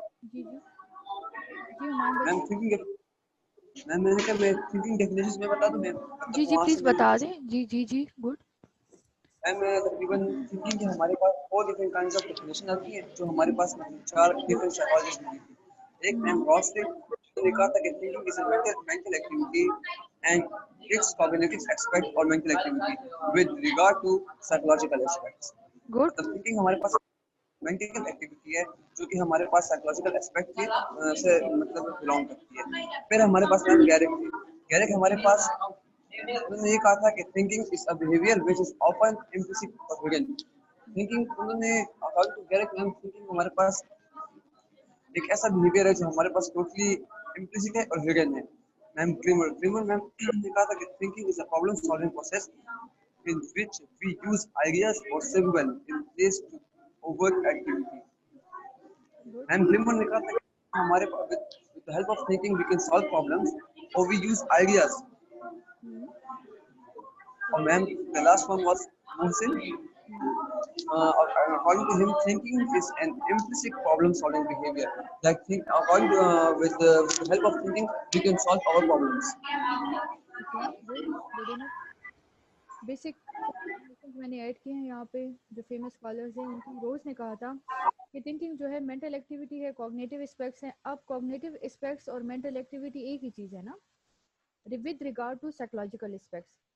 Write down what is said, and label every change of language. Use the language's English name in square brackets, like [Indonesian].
[Urdu] جی جی جی ہمایوں بھائی. میم تھنکنگ, میم میں نے کہا میں تھنکنگ ڈیفینیشن میں بتا دوں میم, جی مطلب جی وہاں سے پلیز میں بتا دیں. جی جی جی گڈ. میم تقریباً تھنکنگ کے ہمارے پاس 4 ڈفرینٹ کائنڈز آف ڈیفینیشن آتی ہیں, جو ہمارے پاس 4 ڈفرینٹ سائیکالوجسٹ دی تھی. ایک میم راس نے کہا تھا کہ thinking is a [English] mental activity and its cognitive aspect or mental activity with regard to psychological aspects. Good. [Urdu] مطلب تھنکنگ ہمارے پاس مینٹل ایکٹیویٹی ہے جو کہ ہمارے پاس سائیکولوجیکل اسپیکٹ کی سے مطلب بلانگ کرتی ہے. پھر ہمارے پاس میم گیرک ہمارے پاس, انہوں نے یہ کہا تھا کہ [English] thinking is a behavior which is often implicit or hidden. [Urdu] thinking انہوں نے according to گیرک میم thinking ہمارے پاس ایک ایسا بیہیویئر ہے جو ہمارے پاس ٹوٹلی امپلیسٹ ہے اور ہڈن ہے. میم ڈریمر میم نے کہا تھا کہ [English] thinking is a problem solving process in which we use ideas or symbol in place to overt activity. [Urdu] Ma'am dreamer نے کہا تھا کہ ہمارے [English] with the help of thinking we can solve problems or we use ideas. [Urdu] اور میم [English] the last one was Mohsin. According to him, thinking is an implicit problem-solving behavior. Like, according to, with the help of thinking, we can solve our problems. Okay good. Good enough. [Urdu] Basic میں نے add کیے ہیں یہاں پہ, جو famous scholars ہیں ان کی. روز نے کہا تھا کہ تھنکنگ جو ہے مینٹل ایکٹیویٹی ہے, کوگنیٹو اسپیکٹس ہیں. اب کوگنیٹو اسپیکٹس اور مینٹل ایکٹیویٹی ایک ہی چیز ہے نا, [English] With regard to psychological aspects.